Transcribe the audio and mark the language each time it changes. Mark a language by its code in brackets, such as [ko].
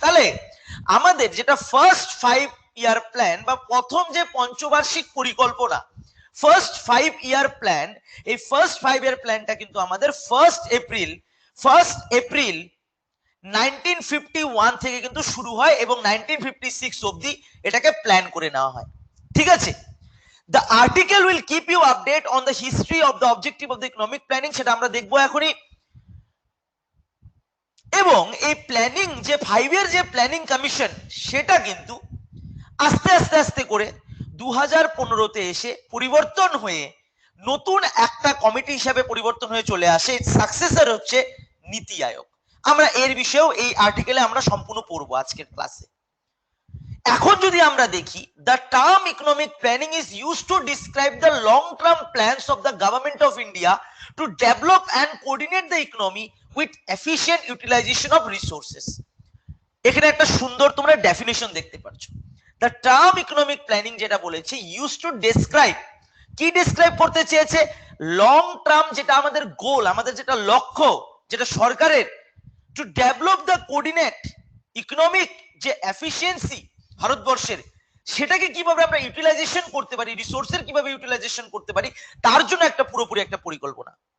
[bn] তাহলে আমাদের যেটা ফার্স্ট 5-year প্ল্যান বা প্রথম যে পঞ্চবার্ষিক পরিকল্পনা, ফার্স্ট 5-year প্ল্যান, এই ফার্স্ট 5-year প্ল্যানটা কিন্তু আমাদের 1st এপ্রিল 1951 থেকে কিন্তু শুরু হয় এবং 1956 অবধি এটাকে প্ল্যান করে নেওয়া হয়। ঠিক আছে? [en] The article will keep you update on the history of the objective of the economic planning, [bn] সেটা আমরা দেখবো এখনই। এবং এই প্ল্যানিং যে 5-year যে প্ল্যানিং কমিশন, সেটা কিন্তু আস্তে আস্তে আস্তে করে 2015-তে এসে পরিবর্তন হয়ে নতুন একটা কমিটি হিসাবে পরিবর্তন হয়ে চলে আসে। সাকসেসর হচ্ছে নীতি আয়োগ। আমরা এর বিষয়েও এই আর্টিকেলে আমরা সম্পূর্ণ পড়বো আজকের ক্লাসে। এখন যদি আমরা দেখি, [en] the term economic planning is used to describe the long term plans of the government of India to develop and coordinate the economy with efficient utilization of resources. [bn] এখানে একটা সুন্দর তোমরা ডেফিনেশন দেখতে পাচ্ছ। [en] the term economic planning [bn] যেটা বলেছে [en] used to describe, [bn] কি describe করতে চেয়েছে? লং টার্ম যেটা আমাদের গোল, আমাদের যেটা লক্ষ্য, যেটা সরকারের, [en] to develop the coordinate economic [bn] যে এফিসিয়েন্সি ভারতবর্ষের, সেটাকে কিভাবে আমরা ইউটিলাইজেশন করতে পারি, রিসোর্সের কিভাবে ইউটিলাইজেশন করতে পারি, তার জন্য একটা পুরোপুরি একটা পরিকল্পনা।